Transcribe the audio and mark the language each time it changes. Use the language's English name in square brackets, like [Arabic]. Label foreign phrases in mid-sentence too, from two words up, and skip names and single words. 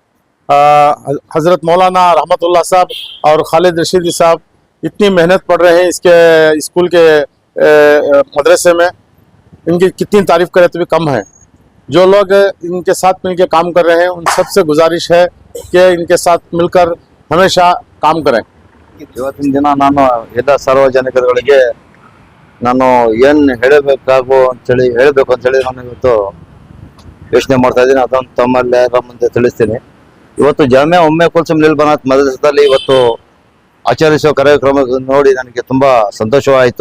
[Hindi] हज़रत मौलाना रहमतुल्लाह साहब और खालिद रशीदी साहब इतनी मेहनत पढ़ रहे हैं इसके स्कूल के मदरसे में, इनकी कितनी तारीफ़ करें तो भी कम है। जो लोग इनके साथ मिलकर काम कर रहे हैं उन सबसे गुजारिश है कि इनके साथ मिलकर हमेशा काम करें। [Kannada] ಇವತ್ತಿನ ದಿನ ನಾನು ಎಲ್ಲ ಸಾರ್ವಜನಿಕರುಗಳಿಗೆ ನಾನು ಏನು ಹೇಳಬೇಕು ಅಂತೇಳಿ ನಾನು ಇವತ್ತು ಯೋಚನೆ ಮಾಡ್ತಾ ಇದ್ದೀನಿ, ಅದನ್ನು ತಮ್ಮೆಲ್ಲರ ಮುಂದೆ ತಿಳಿಸ್ತೀನಿ। ಇವತ್ತು ಜಾಮಿಯಾ ಉಮ್ಮೆ ಕುಲ್ಸುಮ್ ಲಿಲ್ ಬನಾತ್ ಮದ್ರಸಾದಲ್ಲಿ ಇವತ್ತು ಆಚರಿಸುವ ಕಾರ್ಯಕ್ರಮ ನೋಡಿ ನನಗೆ ತುಂಬ ಸಂತೋಷವಾಯಿತು।